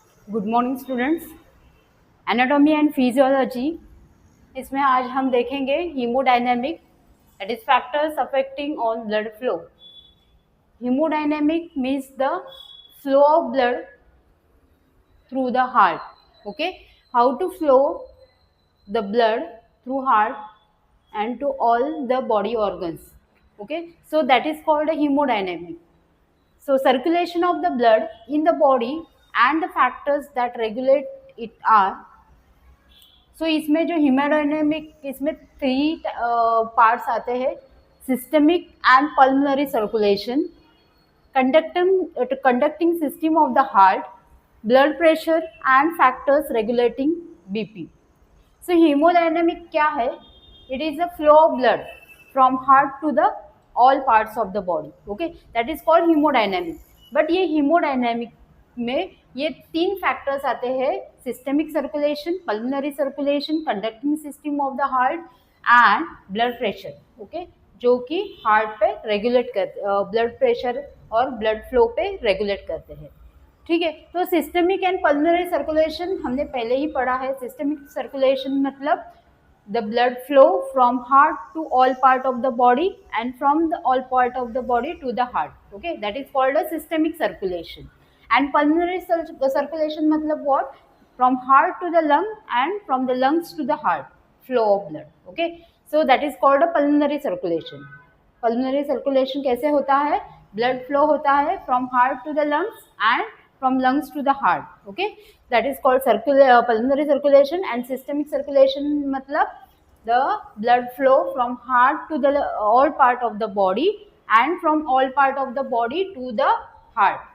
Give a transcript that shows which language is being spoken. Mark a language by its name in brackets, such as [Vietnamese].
[English] Good morning students. Anatomy and physiology, [Hindi] इसमें आज हम देखेंगे [English] Hemodynamic, that is factors affecting on blood flow. Hemodynamic means the flow of blood through the heart. Okay, how to flow the blood through heart and to all the body organs. Okay, so that is called a hemodynamic. So circulation of the blood in the body and the factors that regulate it are, [Hindi] सो इसमें जो haemodynamic, इसमें 3 parts आते हैं: [English] Systemic and pulmonary circulation, conducting system of the heart, blood pressure and factors regulating BP. [Hindi] So haemodynamic क्या है? [English] It is the flow of blood from heart to the all parts of the body. Okay, that is called hemodynamic. [Hindi] But ये haemodynamic में ये 3 factors आते हैं: [English] Systemic circulation, pulmonary circulation, conducting system of the heart and blood pressure. [Hindi] Okay, जो कि heart पे regulate करते, blood pressure और ब्लड फ्लो पे रेगुलेट करते हैं। ठीक है, तो सिस्टमिक एंड पल्मोनरी सर्कुलेशन हमने पहले ही पढ़ा है। सिस्टमिक सर्कुलेशन मतलब [English] the blood flow from heart to all part of the body and from the all part of the body to the heart. Okay, that is called a systemic circulation. And pulmonary circulation matlab what? From heart to the lung and from the lungs to the heart, flow of blood. Okay, so that is called a pulmonary circulation. [Hindi] Pulmonary circulation कैसे होता है? [English] Blood flow [Hindi] होता है [English] from heart to the lungs and from lungs to the heart. Okay, that is called pulmonary circulation. And systemic circulation matlab the blood flow from heart to the all part of the body and from all part of the body to the heart.